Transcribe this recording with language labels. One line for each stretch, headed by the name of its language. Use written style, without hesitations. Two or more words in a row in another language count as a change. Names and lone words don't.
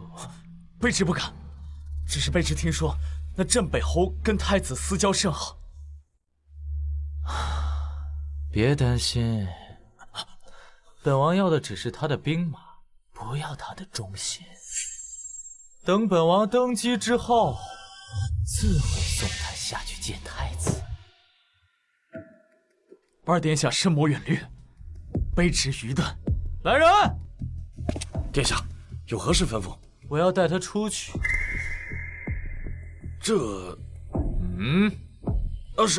Chinese: 卑职不敢，只是卑职听说那镇北侯跟太子私交甚好。别担心，本王要的只是他的兵马，不要他的忠心。等本王登基之後，自會送他下去見太子。不二殿下深謀遠慮，卑職愚鈍。来人！殿下，有何事吩咐？我要帶他出去。這……是。